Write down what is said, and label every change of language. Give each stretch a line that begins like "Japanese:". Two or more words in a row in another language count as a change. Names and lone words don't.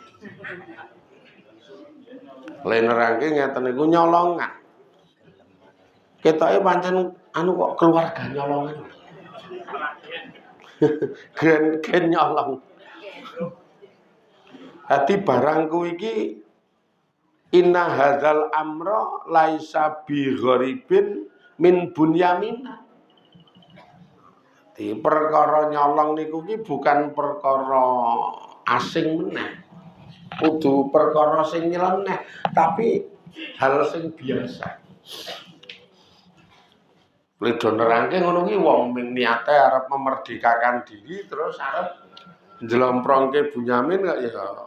Javanese: Le nerangke ngeten niku nyolongan. Ketoke pancen kok keluarga nyolongan. Gen nyolong. Dadi barangku iki
Arabic: inna hadzal amra laisa bi gharibin min Bunyamin.
Javanese: Di perkara nyolong niku ki
Indonesian: bukan perkara asing
Javanese: meneh. Kudu perkara sing nyeleneh, tapi hal sing biasa. Ledo nerangke ngono ki wong ming niate arep
Indonesian: memerdekakan diri
Javanese: terus arep njlomprongke Bunyamin kok ya.